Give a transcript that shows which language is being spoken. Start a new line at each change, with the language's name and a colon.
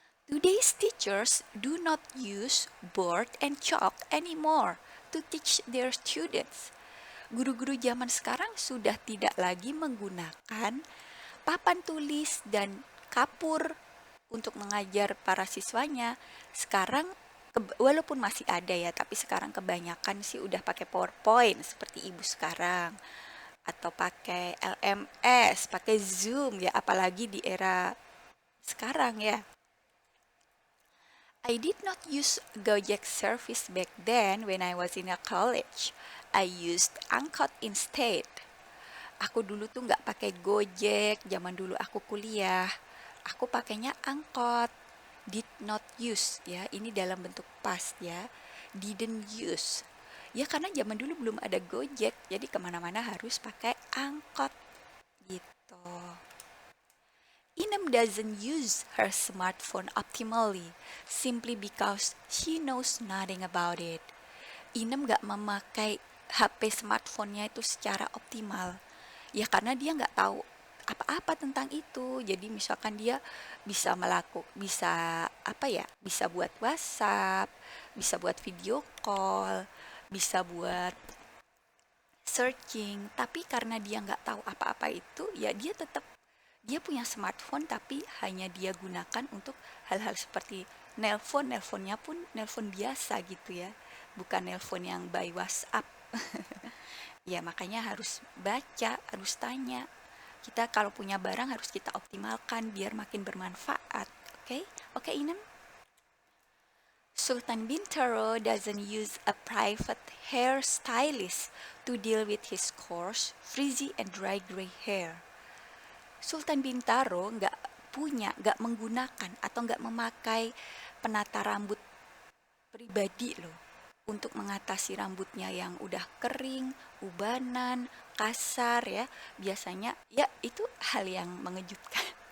English: Today's teachers do not use board and chalk anymore to teach their students.
Indonesian: Guru-guru zaman sekarang sudah tidak lagi menggunakan papan tulis dan kapur untuk mengajar para siswanya. Sekarang walaupun masih ada ya, tapi sekarang kebanyakan sih udah pakai PowerPoint seperti ibu sekarang, atau pakai LMS, pakai Zoom ya, apalagi di era sekarang ya.
English: I did not use Gojek service back then when I was in a college. I used Angkot instead.
Indonesian: Aku dulu tuh nggak pakai Gojek, zaman dulu aku kuliah. Aku pakainya Angkot.
English: Did not use
Indonesian: ya, ini dalam bentuk past ya.
English: Didn't use.
Indonesian: Ya karena zaman dulu belum ada Gojek, jadi kemana-mana harus pakai Angkot gitu.
English: Inem doesn't use her smartphone optimally simply because she knows nothing about it.
Indonesian: Inem gak memakai HP smartphone-nya itu secara optimal. Ya karena dia nggak tahu apa-apa tentang itu. Jadi misalkan dia bisa apa ya? Bisa buat WhatsApp, bisa buat video call, bisa buat searching. Tapi karena dia nggak tahu apa-apa itu, ya dia punya smartphone tapi hanya dia gunakan untuk hal-hal seperti nelponnya pun nelpon biasa gitu ya, bukan nelpon yang by WhatsApp. Ya makanya harus baca, harus tanya. Kita kalau punya barang harus kita optimalkan biar makin bermanfaat. Oke? Oke, Inem?
English: Sultan Bintaro doesn't use a private hairstylist to deal with his coarse, frizzy, and dry gray hair.
Indonesian: Sultan Bintaro nggak menggunakan atau nggak memakai penata rambut pribadi loh untuk mengatasi rambutnya yang udah kering, ubanan, kasar ya. Biasanya ya itu hal yang mengejutkan.